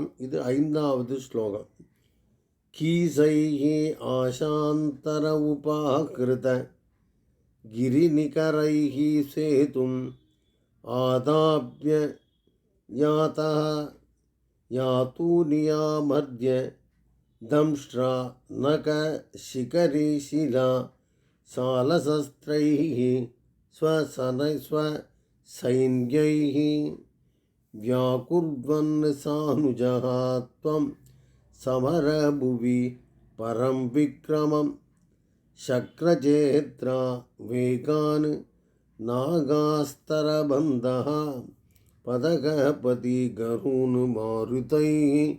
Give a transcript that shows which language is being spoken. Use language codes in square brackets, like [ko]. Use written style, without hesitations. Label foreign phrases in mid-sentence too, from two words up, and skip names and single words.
[ta] இது 5வது ஸ்லோகம். [sa] कीशैः आशान्तर उपाहृत गिरिनिकरैः सेतुम् आधाप्य यातः यातून्यामर्द्य दंष्ट्रा नख शिखरि शिला सालशस्त्रैः स्वसैन्यैः व्याकुर्वन् सानुजः त्वं समरभुवि परं विक्रमं शक्रजेत्रा वेगान् नागास्तरबन्धः पदगपति गरून् मारुतैः